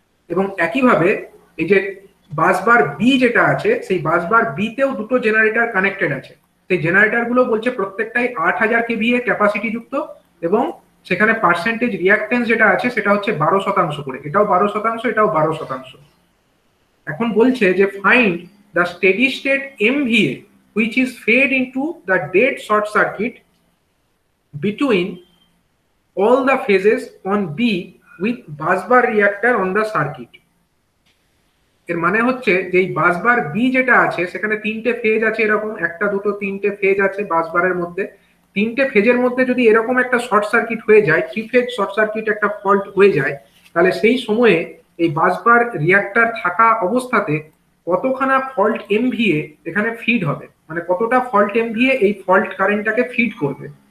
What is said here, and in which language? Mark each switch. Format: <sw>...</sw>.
<bn>এবং একইভাবে এই যে বাসবার বি যেটা আছে, সেই বাসবার বি তেও দুটো জেনারেটর কানেক্টেড আছে। সেই জেনারেটর গুলো বলছে প্রত্যেকটাই 8,000 কেভিএ ক্যাপাসিটি যুক্ত এবং সেখানে পার্সেন্টেজ রিয়াক্টেন্স যেটা আছে সেটা হচ্ছে 12% করে, এটাও 12%, এটাও 12%। এখন বলছে যে</bn> <en>Find the steady state MVA which is fed into the dead short circuit between all the phases on B with busbar reactor on the circuit।</en> <bn>এর মানে হচ্ছে যে এই বাসবার বি যেটা আছে সেখানে তিনটে ফেজ আছে, এরকম একটা দুটো তিনটে ফেজ আছে বাসবারের মধ্যে। তিনটে ফেজের মধ্যে যদি এরকম একটা শর্ট সার্কিট হয়ে যায়, থ্রি ফেজ শর্ট সার্কিট একটা ফল্ট হয়ে যায়, তাহলে সেই সময়ে এই বাসবার রিয়াক্টর থাকা অবস্থাতে কতখানা ফল্ট এমভিএ এখানে ফিড হবে, মানে কতটা ফল্ট এমভিএ এই ফল্ট কারেন্টটাকে ফিড করবে।</bn>